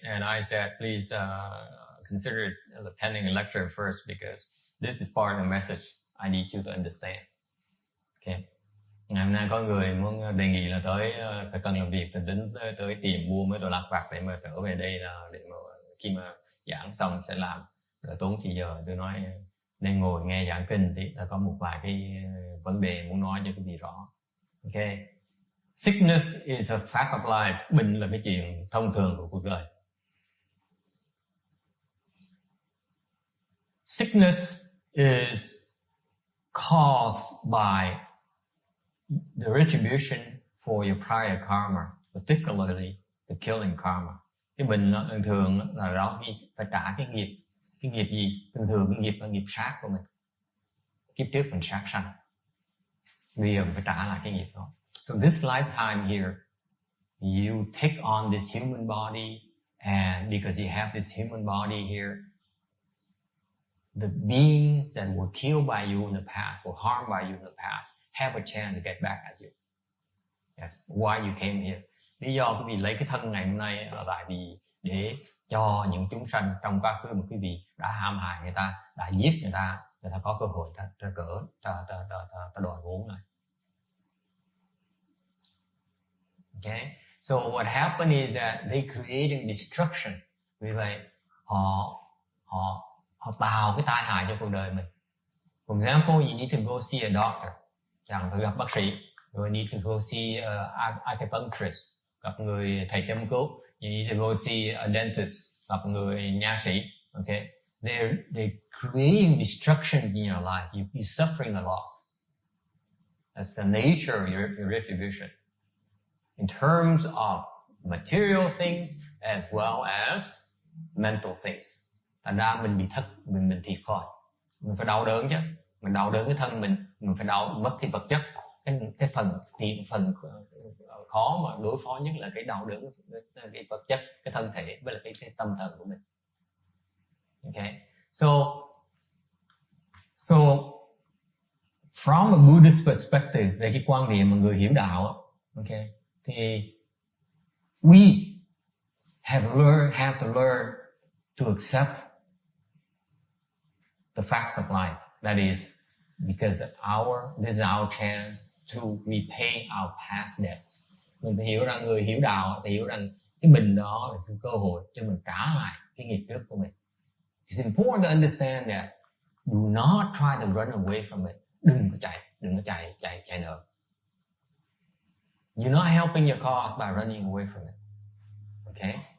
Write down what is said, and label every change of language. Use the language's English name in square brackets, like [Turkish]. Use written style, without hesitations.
[English] And I said, please consider attending a lecture first, because this is part of the message I need you to understand. Okay. [Vietnamese] Ngày hôm nay có người muốn đề nghị là phải cần làm việc, đến tới tìm mua mấy đồ lặt vặt để mà trở về đây là để mà khi mà giảng xong sẽ làm, rồi tốn thì giờ. Tôi nói nên ngồi nghe giảng kinh thì ta có một vài cái vấn đề muốn nói cho quý vị rõ. Okay. [English] Sickness is a fact of life. [Vietnamese] Bệnh là cái chuyện thông thường của cuộc đời. [English] Sickness is caused by the retribution for your prior karma, particularly the killing karma. [Vietnamese] Cái bệnh thường là đó phải trả cái nghiệp gì? Thường cái nghiệp là nghiệp sát của mình. Kiếp trước mình sát sanh, bây giờ mình phải trả lại cái nghiệp đó. [English] So this lifetime here, you take on this human body, and because you have this human body here, the beings that were killed by you in the past, or harmed by you in the past, have a chance to get back at you. That's why you came here. [Vietnamese] Lý do quý vị lấy cái thân ngày hôm nay là tại vì để cho những chúng sanh trong quá khứ mà quý vị đã hãm hại người ta, đã giết người ta có cơ hội ta đòi vốn lại. [English] Okay, so what happened is that they creating destruction. [Vietnamese] Vì vậy họ tạo cái tai hại cho cuộc đời mình. [English] For example, you need to go see a doctor, [Vietnamese] chẳng phải gặp bác sĩ. [English] You need to go see an acupuncturist, [Vietnamese] gặp người thầy châm cứu. [English] You need to go see a dentist, [Vietnamese] gặp người nha sĩ. [English] Okay, they're creating destruction in your life. You're suffering a loss. That's the nature of your retribution, in terms of material things as well as mental things. [Vietnamese] thành ra mình bị thất, mình thiệt thòi. Mình phải đau đớn chứ, mình đau đớn cái thân mình phải đau mất cái vật chất. Cái phần khó mà đối phó nhất là cái đau đớn, cái vật chất, cái thân thể với là cái tâm thần của mình. [English] Okay, so from a Buddhist perspective, [Vietnamese] về cái quan điểm mà người hiểu đạo, [English] okay, thì we have to learn to accept the facts of life. That is because this is our chance to repay our past debts. [Vietnamese] Mình phải hiểu rằng, người hiểu đạo phải hiểu rằng cái bình đó là cái cơ hội cho mình trả lại cái nghiệp trước của mình. [English] It's important to understand that do not try to run away from it. [Vietnamese] Đừng có chạy nợ. [English] You're not helping your cause by running away from it. Okay?